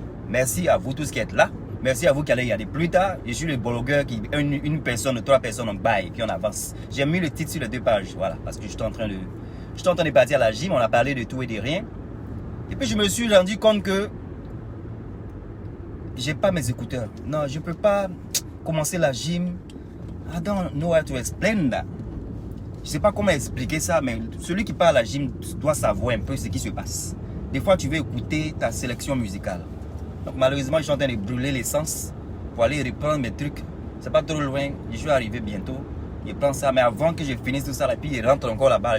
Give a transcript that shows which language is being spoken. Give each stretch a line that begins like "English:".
French: Merci à vous tous qui êtes là. Merci à vous qui allez y aller plus tard. Je suis le blogueur qui une personne, 3 personnes en bail, puis on avance. J'ai mis le titre sur les 2 pages, voilà, parce que je suis en train de partir à la gym. On a parlé de tout et de rien. Et puis je me suis rendu compte que j'ai pas mes écouteurs. Non, je peux pas commencer la gym.
English: I don't know how to explain that.
French: Je sais pas comment expliquer ça, mais celui qui part à la gym doit savoir un peu ce qui se passe. Des fois, tu veux écouter ta sélection musicale. Donc malheureusement, je suis en train de brûler l'essence pour aller reprendre mes trucs. C'est pas trop loin, je suis arrivé bientôt. Je prends ça, mais avant que je finisse tout ça, et puis il rentre encore là-bas.